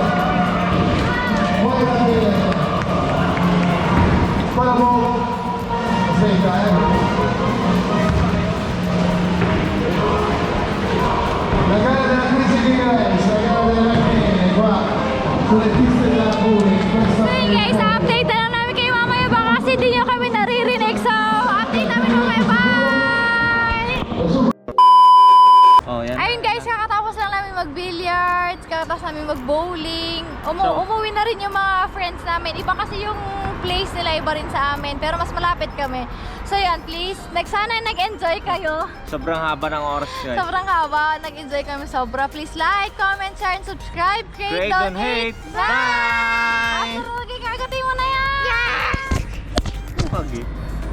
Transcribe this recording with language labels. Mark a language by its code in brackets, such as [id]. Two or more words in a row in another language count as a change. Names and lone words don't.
[it] Poi la tele. Poi dopo aspetta la gara della crisi di Grace, la gara della Rachele qua sulle piste della Puri. [tl] So yun guys, update na lang namin kayo mamaya baka kasi di nyo kami naririnig. So, update namin mamaya. Bye! Oh, yan. Ayun guys, kakatapos lang namin mag-billiards, kakatapos namin mag-bowling. Umuwi na rin yung mga friends namin. Iba kasi yung place nila, iba rin sa amin. Pero mas malapit kami. So yan, please, sana nag-enjoy kayo. Sobrang haba ng oras guys. Sobrang haba, nag-enjoy kami sobra. [en] Please like, comment, share, and subscribe. Create, don't hate. Bye! [tl] After, kagatin mo na yan! Yes! Okay.